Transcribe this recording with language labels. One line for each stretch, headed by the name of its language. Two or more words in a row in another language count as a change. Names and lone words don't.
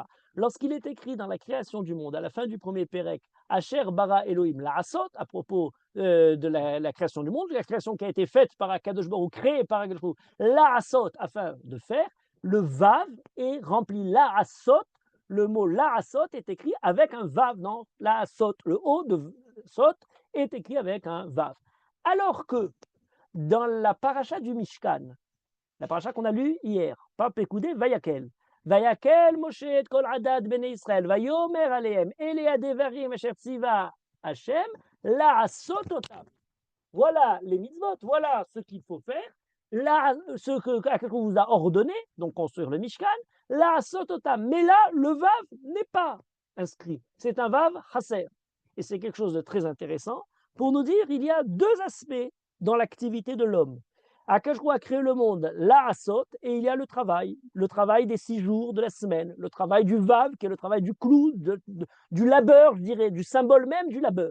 French: Lorsqu'il est écrit dans la création du monde, à la fin du premier Pérec,
Hebrew: אשר ברא אלהים לעשות,
French: à propos de la création du monde, la création qui a été faite par Akadosh Baruch Hu, créée par Akadosh Baruch Hu, la'asot, afin de faire, le vav est rempli la'asot. Le mot la'asot est écrit avec un vav, non, la'asot, le haut de sot est écrit avec un vav. Alors que dans la paracha du Mishkan, la paracha qu'on a lue hier, par Pekoudé, Vayakel,
Hebrew: ויקהל משה את כל עדת בני ישראל ויאמר אלהם אלה הדברים אשר צוה ה׳ לעשות אתם.
French: Voilà les mitzvot, voilà ce qu'il faut faire, là, ce qu'on vous a ordonné, donc construire le Mishkan,
Hebrew: לעשות אתם.
French: Mais là, le vav n'est pas inscrit, c'est un
Hebrew: וו חסר.
French: Et c'est quelque chose de très intéressant pour nous dire qu'il y a deux aspects dans l'activité de l'homme. Akash a créé le monde, la'asot, et il y a le travail des 6 jours de la semaine, le travail du vav, qui est le travail du clou, du labeur, je dirais, du symbole même du labeur.